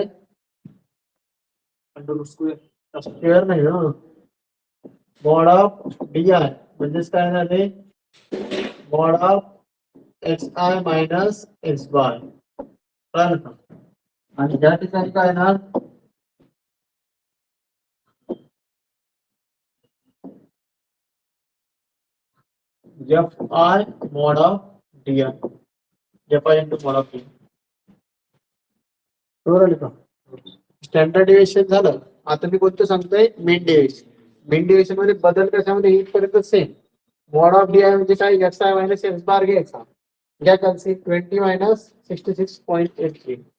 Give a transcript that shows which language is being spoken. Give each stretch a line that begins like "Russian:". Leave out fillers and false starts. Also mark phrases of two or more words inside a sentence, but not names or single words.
English: underroot square
Marathi: स्क्वेअर नाही हो
English: mod of D
Marathi: आहे म्हणजेच काय झाले
English: mod of XI minus x bar
Marathi: कळलं का आणि या ठिकाणी काय ना
English: FI mod of DI FI into mod of DI
Marathi: बरोबर आलं का
English: standard deviation
Marathi: झालं आता मी कोणतं सांगतोय
English: mean deviation
Marathi: मध्ये बदल कशामध्ये इथपर्यंत सेम
English: mod of DI
Marathi: म्हणजे काय
English: XI minus x bar
Marathi: घ्यायचा घ्या कॅल्सी 20 मायनस 66.83